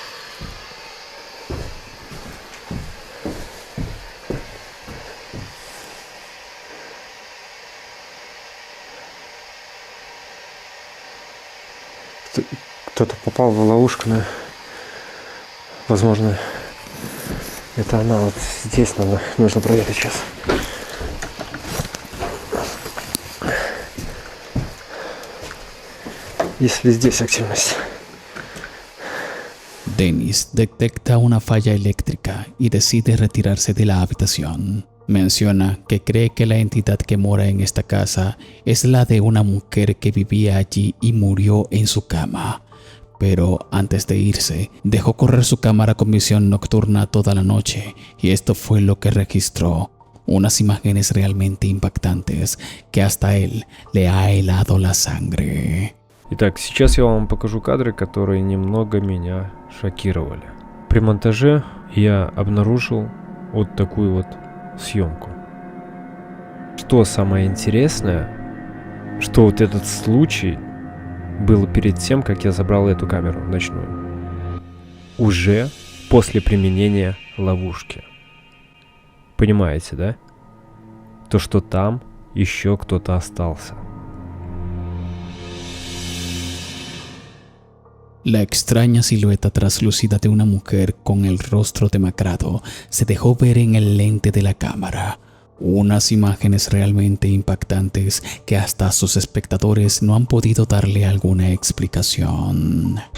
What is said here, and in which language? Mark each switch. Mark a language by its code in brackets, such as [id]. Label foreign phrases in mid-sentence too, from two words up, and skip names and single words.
[ru] Кто-то попал в ловушку, но, возможно, это она. Вот здесь нужно проверить сейчас. Если здесь активность. [es] Dennis detecta una falla eléctrica y decide retirarse de la habitación. Menciona que cree que la entidad que mora en esta casa es la de una mujer que vivía allí y murió en su cama. Pero antes de irse, dejó correr su cámara con visión nocturna toda la noche y esto fue lo que registró. Unas imágenes realmente impactantes que hasta él le ha helado la sangre. [ru] Итак, сейчас я вам покажу кадры, которые немного меня шокировали. При монтаже я обнаружил вот такую вот съемку. Что самое интересное, что вот этот случай был перед тем, как я забрал эту камеру ночную. Уже после применения ловушки. Понимаете, да? То, что там еще кто-то остался. [es] La extraña silueta traslúcida de una mujer con el rostro demacrado se dejó ver en el lente de la cámara. Unas imágenes realmente impactantes que hasta sus espectadores no han podido darle alguna explicación.